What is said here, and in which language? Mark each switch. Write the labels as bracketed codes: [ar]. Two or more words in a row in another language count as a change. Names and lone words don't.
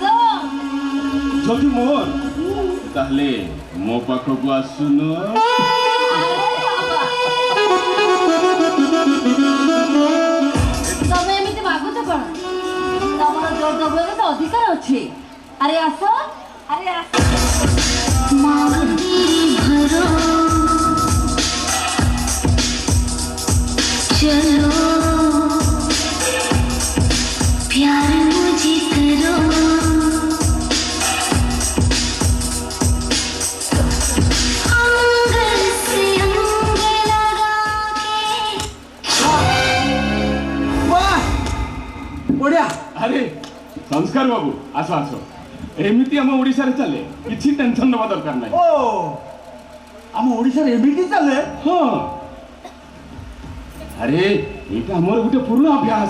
[or] ଯଦି ମୋର ତାହେଲେ ମୋ ପାଖକୁ ଆସୁନ। ତମେ ଏମିତି ମାଗୁଛ କ'ଣ? ତମର ଜୋର ଜବରରେ ତ ଅଧିକାର ଅଛି। ଆରେ ଆସ, ଆରେ ଆସ। [hi] चलो प्यार मुझे करो अंग से अंग लगा [or] ବଢିଆ। ଆରେ ସଂସ୍କାର ବାବୁ, ଆସ ଆସ। ଏମିତି ଆମ ଓଡ଼ିଶାରେ ଚାଲେ, କିଛି ଟେନସନ ନେବା ଦରକାର ନାହିଁ। ଓ ଆମ ଓଡ଼ିଶାରେ ଏମିତି ଚାଲେ? ହଁ, ଆରେ ଏଇଟା ଆମର ଗୋଟେ ପୁରୁଣା ଅଭ୍ୟାସ।